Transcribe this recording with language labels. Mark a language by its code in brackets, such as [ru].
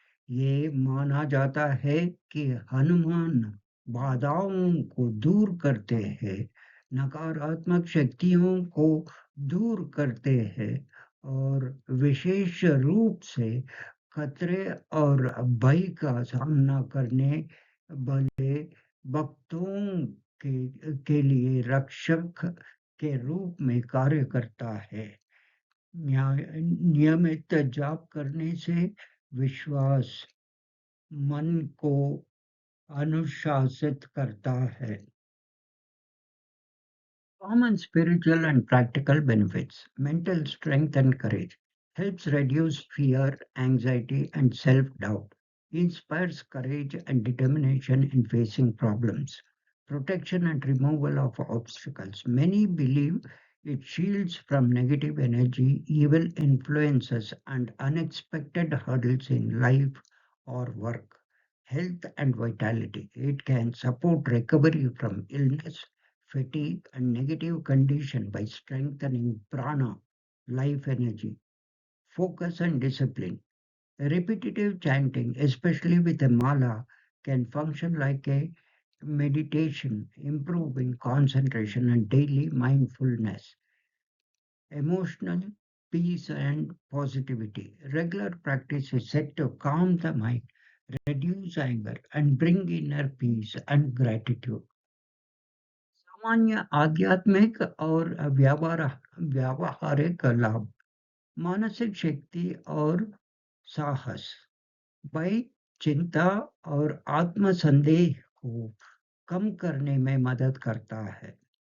[hi] ये माना जाता है कि हनुमान बाधाओं को दूर करते हैं, नकारात्मक शक्तियों को दूर करते हैं और विशेष रूप से खतरे और भय का सामना करने वाले भक्तों के लिए रक्षक के रूप में कार्य करता है। नियमित जाप करने से विश्वास मन को अनुशासित करता है। [en] Common spiritual and practical benefits. Mental strength and courage. Helps reduce fear, anxiety, and self doubt. Inspires courage and determination in facing problems. Protection and removal of obstacles. Many believe it shields from negative energy, evil influences, and unexpected hurdles in life or work. Health and vitality. It can support recovery from illness, fatigue, and negative condition by strengthening prana, life energy, focus, and discipline. Repetitive chanting, especially with a mala, can function like a meditation, improving concentration and daily mindfulness. Emotional peace and positivity. Regular practice is said to calm the mind, reduce anger, and bring inner peace and gratitude. [hi] सामान्य आध्यात्मिक और व्यावहारिक लाभ। मानसिक शक्ति और साहस। भय, चिंता और आत्मसंदेह को कम करने में मदद करता है।